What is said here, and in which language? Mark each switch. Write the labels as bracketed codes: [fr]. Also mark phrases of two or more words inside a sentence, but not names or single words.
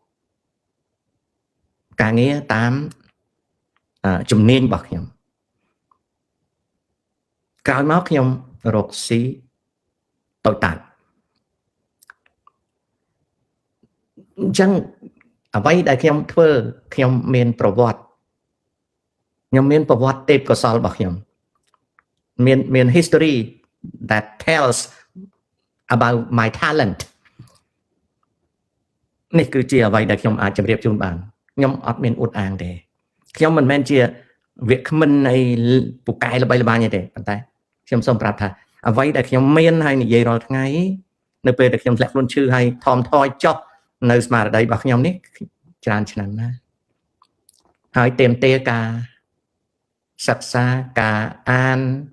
[km] ការងារតាមជំនាញរបស់ខ្ញុំក្រោយមកខ្ញុំរកស៊ីតូចតាចអញ្ចឹងអ្វីដែលខ្ញុំធ្វើខ្ញុំមានប្រវត្តិទេពកោសល្យរបស់ខ្ញុំមាន [en] history that tells about my talent [km] នេះគឺជាអ្វីដែលខ្ញុំអាចជម្រាបជូនបានខ្ញុំអត់មានអួតអាងទេខ្ញុំមិនមែនជាវាគ្មិននៃពូកែល្បីល្បាញទេប៉ុន្តែខ្ញុំសូមប្រាប់ថាអ្វីដែលខ្ញុំមានហើយនិយាយរាល់ថ្ងៃនៅពេលដែលខ្ញុំធ្លាក់ខ្លួនឈឺហើយថមថយចុះនៅស្មារតីរបស់ខ្ញុំនេះច្រើនឆ្នាំណាស់ហើយទាមទារការសិក្សាការអាន